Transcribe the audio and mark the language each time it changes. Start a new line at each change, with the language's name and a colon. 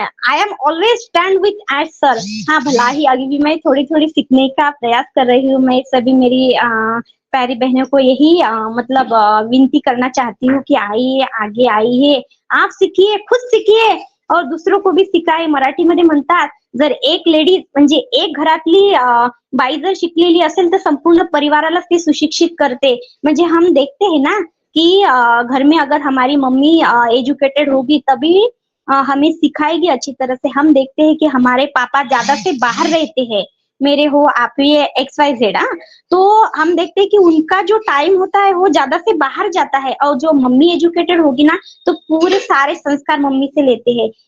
English: I am always stand with at sir.
Hindi: हाँ, भला ही अभी भी मैं थोड़ी थोड़ी सीखने का प्रयास कर रही हूँ. मैं सभी मेरी प्यारी बहनों को यही मतलब विनती करना चाहती हूँ कि आइए, आगे आइए, आप सीखिए, खुद सीखिए और दुसरों को भी सिखाए.
Marathi: मराठीमध्ये म्हणतात, जर एक लेडी म्हणजे एक घरातली बाई जर शिकलेली असेल तर संपूर्ण परिवाराला ती सुशिक्षित करते.
Hindi: म्हणजे हम देखते हैं ना कि घर में अगर हमारी मम्मी एजुकेटेड होगी तभी हमें सिखाएगी अच्छी तरह से. हम देखते हैं कि हमारे पापा ज्यादा से बाहर रहते हैं, मेरे हो, आप ये XYZ. तो हम देखते हैं कि उनका जो टाइम होता है वो ज्यादा से बाहर जाता है, और जो मम्मी एजुकेटेड होगी ना तो पूरे सारे संस्कार मम्मी से लेते हैं.